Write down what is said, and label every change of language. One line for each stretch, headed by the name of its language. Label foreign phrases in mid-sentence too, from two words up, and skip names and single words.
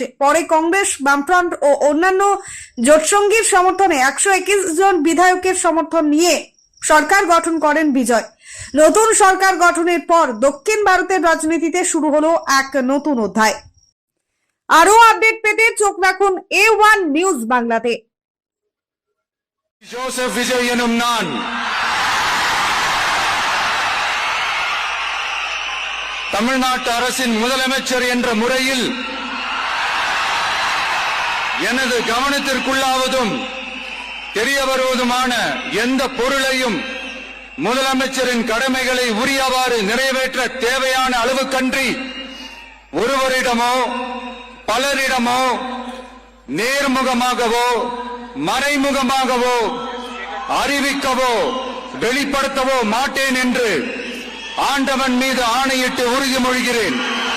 Bangla: পরে কংগ্রেস, বামফ্রন্ট ও অন্যান্য জোটসঙ্গীর সমর্থনে 121 জন বিধায়কের সমর্থন নিয়ে সরকার গঠন করেন বিজয়। নতুন সরকার গঠনের পর দক্ষিণ ভারতের রাজনীতিতে শুরু হলো এক নতুন অধ্যায়। আরো আপডেট পেতে চোখ রাখুন A1 নিউজ বাংলাতে।
Tamil: ஜோசப் விஜய் எனும் நான் தமிழ்நாட்டு அரசின் முதலமைச்சர் என்ற முறையில் எனது கவனத்திற்குள்ளாவதும் தெரிய வருவதுமான எந்த பொருளையும் முதலமைச்சரின் கடமைகளை உரியவாறு நிறைவேற்ற தேவையான அளவுக்கன்றி ஒருவரிடமோ பலரிடமோ நேர்முகமாகவோ மறைமுகமாகவோ அறிவிக்கவோ வெளிப்படுத்தவோ மாட்டேன் என்று ஆண்டவன் மீது ஆணையிட்டு உறுதிமொழிகிறேன்.